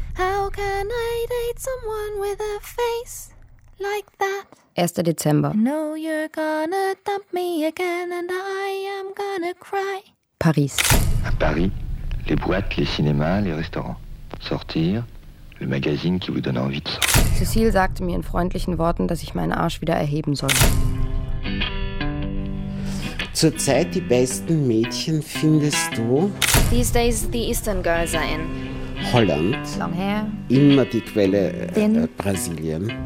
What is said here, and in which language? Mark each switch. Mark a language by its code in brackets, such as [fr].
[en] How can I date someone with a face like that? [de] 1. Dezember. [en] I know you're gonna dump me again and I am gonna cry. [fr] Paris. À Paris, les boîtes, les cinémas, les restaurants. Sortir, le magazine qui vous donne envie de sortir. [de] Cécile sagte mir in freundlichen Worten, dass ich meinen Arsch wieder erheben soll. Zurzeit die besten Mädchen findest du? [en] These days the Eastern girls are in. Holland. Long hair. [de] Immer die Quelle. [en] Thin. [de] Brasilien.